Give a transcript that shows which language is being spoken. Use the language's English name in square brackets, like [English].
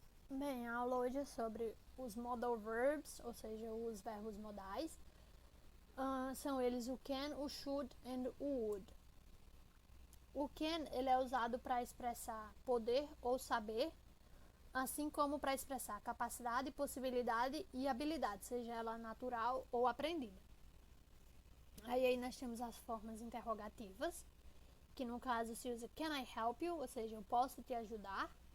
[Portuguese] Bem, a aula hoje é sobre os modal verbs, ou seja, os verbos modais. São eles o can, o should and o would. O can ele é usado para expressar poder ou saber, assim como para expressar capacidade, possibilidade e habilidade, seja ela natural ou aprendida. Aí nós temos as formas interrogativas, que no caso se usa [English] can I help you, [Portuguese] ou seja, eu posso te ajudar.